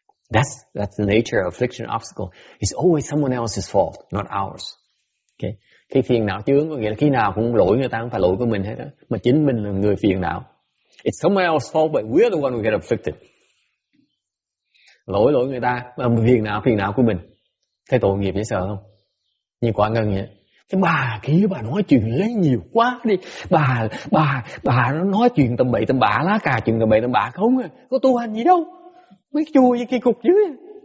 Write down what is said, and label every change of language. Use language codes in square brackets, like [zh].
[en] That's the nature of affliction obstacle. It's always someone else's fault, not ours. Okay. [vi] Cái phiền não chướng có nghĩa là khi nào cũng lỗi người ta, không phải lỗi của mình hết đó. Mà chính mình là người phiền não. [en] It's someone else's fault, but we're the one who get afflicted. [vi] Lỗi người ta, mà phiền não của mình. Thấy tội nghiệp dễ sợ không? Như quả ngân vậy. Cái bà kia bà nói chuyện lấy nhiều quá đi. Bà nó nói chuyện tầm bậy tầm bạ, lá cà chuyện tầm bậy tầm bạ không à. Có tu hành gì đâu. Mấy chùa với cái cục dưới.